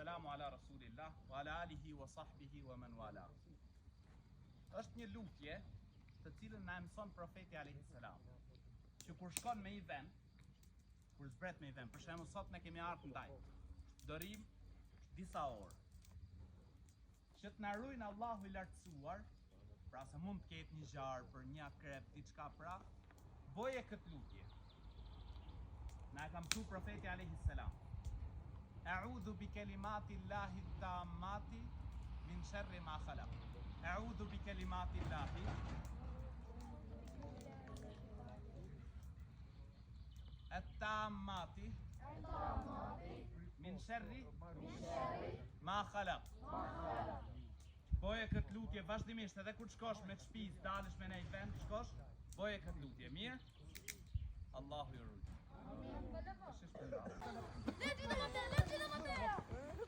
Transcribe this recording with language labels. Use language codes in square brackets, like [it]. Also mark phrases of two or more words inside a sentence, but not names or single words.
[ar] على رسول الله وعلى آله وصحبه ومن والى. [sq] Është një lutje të cilën na mëson profeti [ar] عليه السلام, [sq] që kur shkon me i vend, kur zbret me i vend, për shembull sot ne kemi ardhur ndaj, do rim disa orë. Që të na ruajnë Allahu i lartësuar, pra se mund të ketë një zjarr për një akrep, diçka pra, boje këtë lutje. Na e ka mësuar profeti [ar] عليه السلام. أعوذ بكلمات الله تامات من شر ما خلق. أعوذ بكلمات الله التامات من شر ما خلق. [sq] Boje këtë lutje vazhdimisht, edhe kur shkosh me shtëpi, dalësh me një vend, shkosh, boje këtë lutje. Mirë? Allahu ju ruaj. Amin.